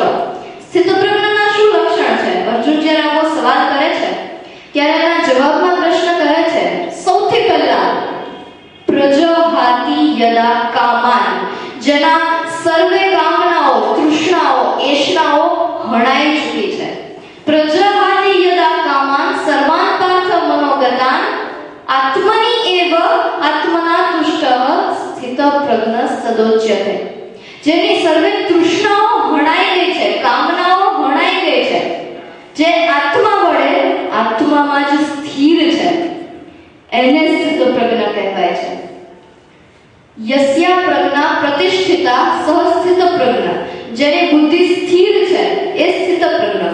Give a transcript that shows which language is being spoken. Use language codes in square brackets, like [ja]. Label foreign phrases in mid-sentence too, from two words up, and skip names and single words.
[gu] સ્થિતપ્રજ્ઞના શું લક્ષણ છે? અર્જુન જ્યારે આવો સવાલ કરે છે ત્યારે એના જવાબમાં કૃષ્ણ કહે છે સૌથી પહેલા [sa] प्रजहाति यदा कामान्, [gu] જેના સર્વે કામનાઓ, તૃષ્ણાઓ, એષણાઓ હણાઈ ચૂકી છે. [sa] प्रजहाति यदा कामान् सर्वान् पार्थ मनोगतान् आत्मनी एव आत्मना तुष्टः स्थितप्रज्ञ सदोच्यते. [gu] જેની સર્વે તૃષ્ણાઓ હણાઈ ગઈ છે, કામનાઓ હણાઈ ગઈ છે, જે આત્મા વડે આત્મામાં જ એને સ્થિત પ્રજ્ઞા કહેવાય છે. [sa] यस्या प्रज्ञा प्रतिष्ठिता सहस्थित प्रज्ञा, [gu] જેની બુદ્ધિ સ્થિર છે એ સ્થિત પ્રજ્ઞા.